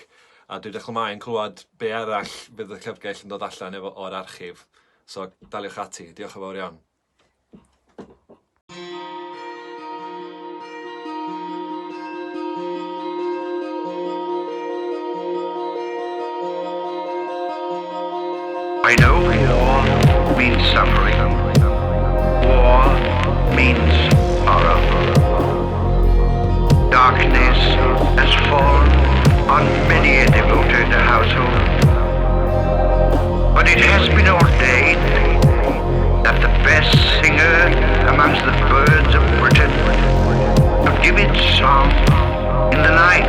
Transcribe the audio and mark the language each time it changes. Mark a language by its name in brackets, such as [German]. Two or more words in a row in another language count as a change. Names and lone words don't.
[Welsh] A dwi'n dechrau ymlaen clywed be arall fydd y Llyfrgell yn dod allan o'r archif. So daliwch ati. Diolch yn fawr iawn. [English] I know war means suffering. War means horror. Darkness has fallen on many a devoted household. But it has been ordained that the best singer amongst the birds of Britain should give its song in the night.